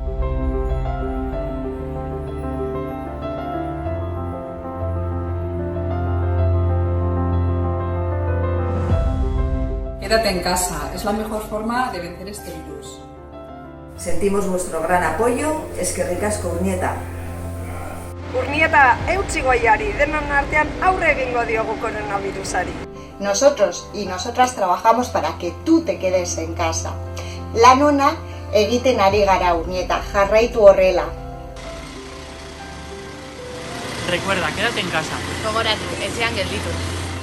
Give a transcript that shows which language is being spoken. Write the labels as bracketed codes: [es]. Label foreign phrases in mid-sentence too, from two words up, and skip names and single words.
[es] Quédate en casa, es la mejor forma de vencer este virus. Sentimos vuestro gran apoyo, [eu] eskerrik asko Urnieta. Urnieta, eutsi goiari, denon artean aurre egingo diogu koronavirusari. [es] Nosotros y nosotras trabajamos para que tú te quedes en casa. [eu] Lan ona egiten ari gara, Urnieta, jarraitu horrela. [es] Recuerda, quédate en casa. [eu] Gogoratu, etxean gelditu.